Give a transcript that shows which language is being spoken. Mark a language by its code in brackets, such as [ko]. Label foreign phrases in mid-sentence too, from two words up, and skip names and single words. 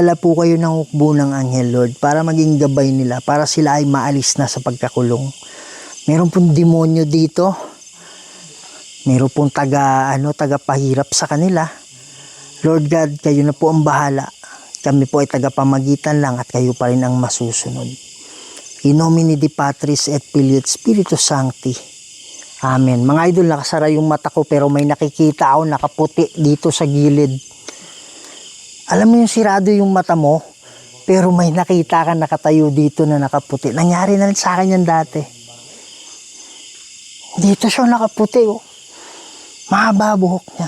[tl] Padala po kayo ng hukbo ng anghel, Lord, para maging gabay nila, para sila ay maalis na sa pagkakulong. Meron pong demonyo dito. Meron pong tagapahirap sa kanila. [en] Lord God, [tl] kayo na po ang bahala. Kami po ay tagapamagitan lang at kayo pa rin ang masusunod. [la] In nomine Dei Patris et Filii et Spiritus Sancti. Amen. [tl] Mga idol, nakasara yung mata ko pero may nakikita ako nakaputi dito sa gilid. Alam mo yung sirado yung mata mo, pero may nakita ka nakatayo dito na nakaputi. Nangyari na rin sa akin yan dati. Dito siya nakaputi, oh. Mahaba buhok niya.